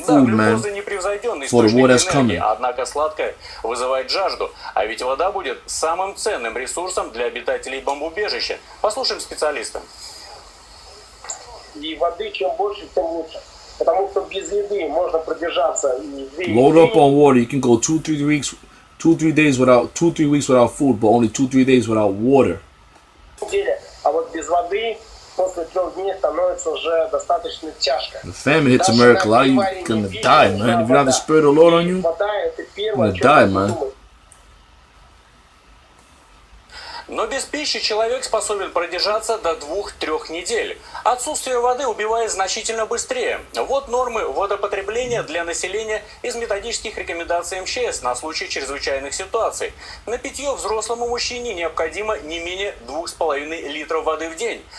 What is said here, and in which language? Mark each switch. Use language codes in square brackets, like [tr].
[ru] Да, глюкоза непревзойденный источник энергии, однако сладкое вызывает жажду, а ведь вода будет самым ценным ресурсом для обитателей бомбоубежища. Послушаем специалиста. И воды чем больше, тем лучше. Потому что без еды можно продержаться и 2 [en] Load up on water. You can go 2-3 weeks, 2-3 days without 2-3 weeks without food, but only 2-3 days without water. [ru] А вот без воды после 3 дней становится уже достаточно тяжко. [en] The famine hits America, a lot of you gonna die, man. If you don't have the spirit of the Lord on you, you're gonna die, man. [ru] Но без пищи человек способен продержаться до 2-3 недель. Отсутствие воды убивает значительно быстрее. Вот нормы водопотребления для населения из методических рекомендаций МЧС на случай чрезвычайных ситуаций. На питье взрослому мужчине необходимо не менее 2,5 литров воды в день.